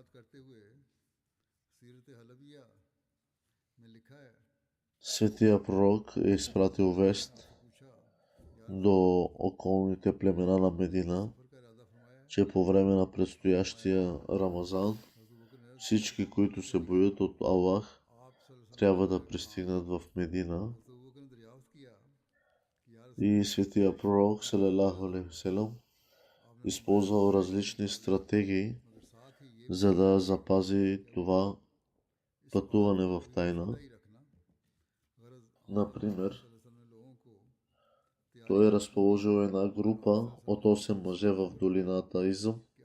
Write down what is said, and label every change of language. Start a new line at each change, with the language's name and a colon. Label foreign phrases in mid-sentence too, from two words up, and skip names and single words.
Bulgarian: Светия пророк е изпратил вест до околните племена на Медина, че по време на предстоящия Рамазан всички, които се боят от Аллах, трябва да пристигнат в Медина. И светия пророк
Arabic: صلى الله عليه وسلم
Bulgarian: използвал различни стратегии, за да запази това пътуване в тайна. Например, той е разположил една група от 8 мъже в долината Изъм,